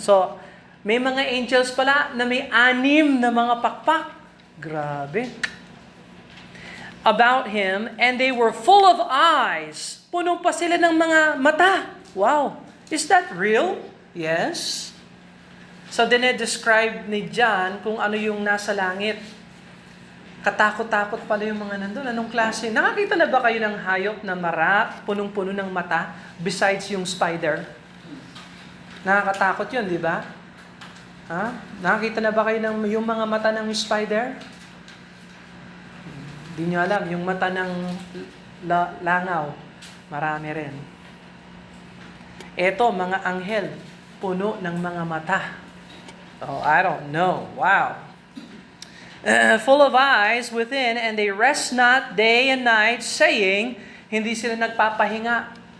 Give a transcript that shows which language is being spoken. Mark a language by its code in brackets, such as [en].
[tl] So, may mga angels pala na may 6 na mga pakpak. Grabe. [en] About him, and they were full of eyes. [tl] Puno pa sila ng mga mata. [en] Wow. Is that real? Yes. [tl] So, dinedescribe ni John kung ano yung nasa langit. Katakot-takot pala yung mga nandun. Anong klase? Nakakita na ba kayo ng hayop na mara, punong-puno ng mata, [en] besides [tl] yung spider? Nakakatakot yun, di ba? Ha? Nakakita na ba kayo ng yung mga mata ng spider? Di nyo alam, yung mata ng langaw, marami rin. Eto, mga anghel, puno ng mga mata. [en] Oh, I don't know. Wow. Full of eyes within, and they rest not day and night, saying, [tl] hindi sila nagpapahinga.